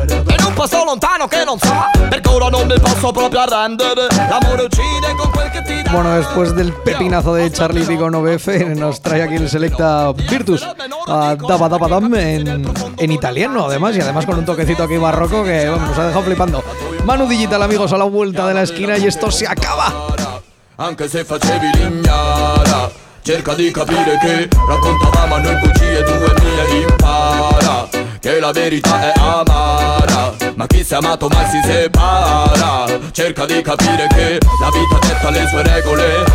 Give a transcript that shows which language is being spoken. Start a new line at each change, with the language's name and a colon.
Italian: E non passo lontano che non so, perché ora non mi posso proprio arrendere. L'amore uccide con quel che ti dà.
Spanish: Bueno, después del pepinazo de Charlie Pico 9F, nos trae aquí el selecta Virtus a Dabba Dabba Dam en italiano, además, y además con un toquecito aquí barroco que bueno, nos ha dejado flipando. Manu Digital, amigos, a la vuelta de la esquina y esto se acaba.
Italian: Aunque se facevi l'ignara, cerca di capire che raccontavamo a noi bugie tue mie, impara che la verità è amara, ma chi si è amato mai si separa. Cerca di capire che la vita detta le sue regole.